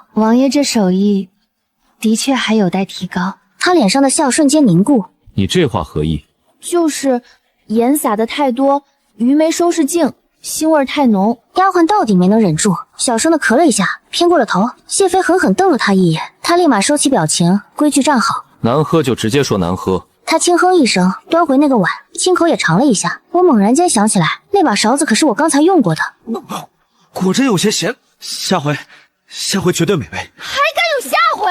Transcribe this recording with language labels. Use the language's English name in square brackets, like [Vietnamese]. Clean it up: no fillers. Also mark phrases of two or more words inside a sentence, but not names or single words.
[Chinese] 王爺這手藝的確還有待提高。他臉上的笑瞬間凝固。你這話何意？就是鹽撒的太多，魚沒收拾淨，腥味太濃。丫鬟到底没能忍住，小聲地咳了一下，偏過了頭。謝飛狠狠瞪了他一眼，他立馬收起表情，規矩站好。难喝就直接說难喝。他轻哼一声，端回那個碗，亲口也嘗了一下。我猛然間想起來，那把勺子可是我剛才用過的。果真有些鹹，下回絕对美味。还敢有下回？